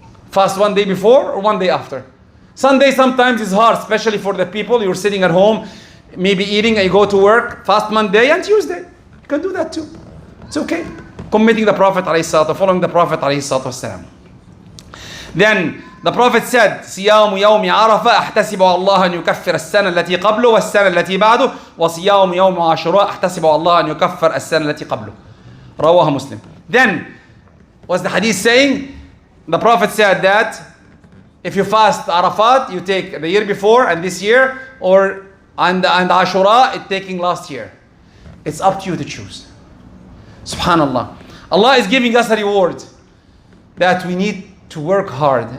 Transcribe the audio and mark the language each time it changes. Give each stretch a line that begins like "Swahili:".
English: Fast one day before or one day after. Sunday sometimes is hard, especially for the people, you're sitting at home, maybe eating and you go to work. Fast Monday and Tuesday. You can do that too. It's okay. Committing the Prophet ﷺ, following the Prophet ﷺ. Then the Prophet said,
Arabic: صيام يوم عرفة أحتسب على الله أن يكفر السنة التي قبله والسنة التي بعده وصيام يوم عاشوراء أحتسب على الله أن يكفر السنة التي قبله. رواه
English: Muslim. Then, what's the hadith saying? The Prophet said that if you fast Arafat, you take the year before and this year, and Ashura, it's taking last year. It's up to you to choose. Subhanallah. Allah is giving us a reward that we need to work hard.